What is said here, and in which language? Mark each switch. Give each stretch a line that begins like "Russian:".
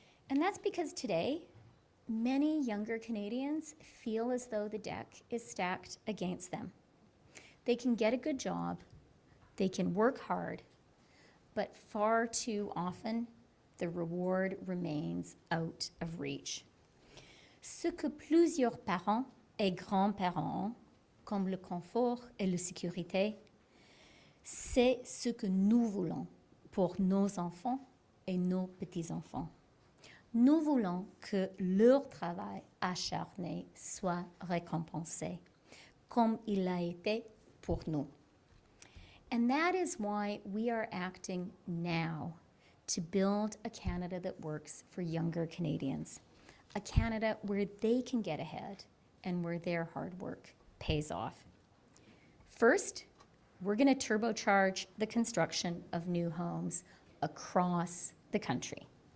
English: And that's because today, many younger Canadians feel as though the deck is stacked against them. They can get a good job, they can work hard, but far too often, the reward remains out of reach.
French: Ce que plusieurs parents et grands-parents, comme le confort et la sécurité, c'est ce que nous voulons pour nos enfants et nos petits-enfants. Nous voulons que leur travail acharné soit récompensé, comme il l'a été pour nous.
English: And that is why we are acting now to build a Canada that works for younger Canadians, a Canada where they can get ahead and where their hard work pays off. First, we're going to turbocharge the construction of new homes across the country.